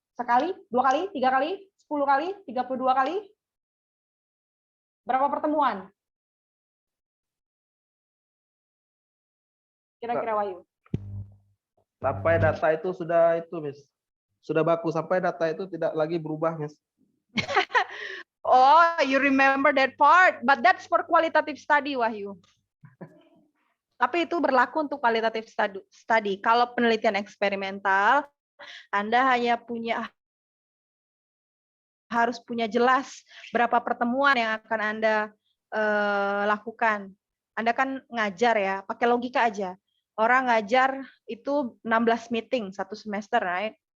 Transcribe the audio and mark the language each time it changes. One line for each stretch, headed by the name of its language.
Indonesian: Sekali, 2 kali, 3 kali, 10 kali, 32 kali? Berapa pertemuan? Kira-kira, Wahyu. Sampai data itu sudah itu, Miss. Sudah baku, sampai data itu tidak lagi berubah, Miss.
English: Oh, you remember that part, but that's for qualitative study, Wahyu.
Indonesian: Tapi itu berlaku untuk qualitative study. Kalau penelitian eksperimental, Anda hanya harus punya jelas berapa pertemuan yang akan Anda lakukan. Anda kan ngajar ya, pakai logika aja. Orang ngajar itu 16 meeting satu semester, right?